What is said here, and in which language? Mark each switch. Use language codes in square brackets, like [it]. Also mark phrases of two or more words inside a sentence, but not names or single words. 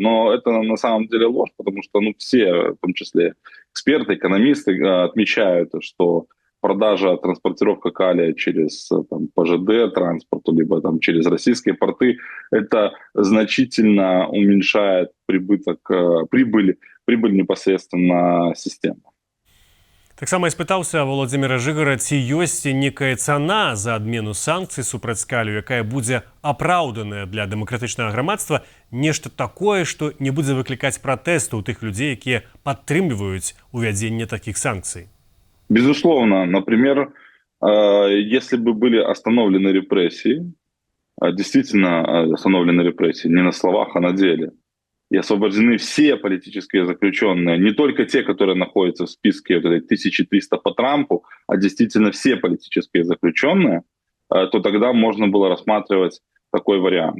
[ru] Но это на самом деле ложь, потому что все, в том числе эксперты, экономисты, отмечают, что продажа, транспортировка калия через ПЖД транспорту, либо через российские порты, это значительно уменьшает прибыль непосредственно системы. [be] Таксама я спытаўся Владзіміра Жыгара, ці ёсць некая цана за адмену санкцый супраць калію, якая будзе апраўданая для дэмакратычнага грамадства, нешта такое, што не будзе выклікаць пратэсту ў тых людзей, якія падтрымліваюць увядзенне такіх санкцый. [ru] Безусловно. Например, если бы были остановлены репрессии, действительно остановлены репрессии, не на словах, а на деле, и освобождены все политические заключенные, не только те, которые находятся в списке 1300 по Трампу, а действительно все политические заключенные, то тогда можно было рассматривать такой вариант.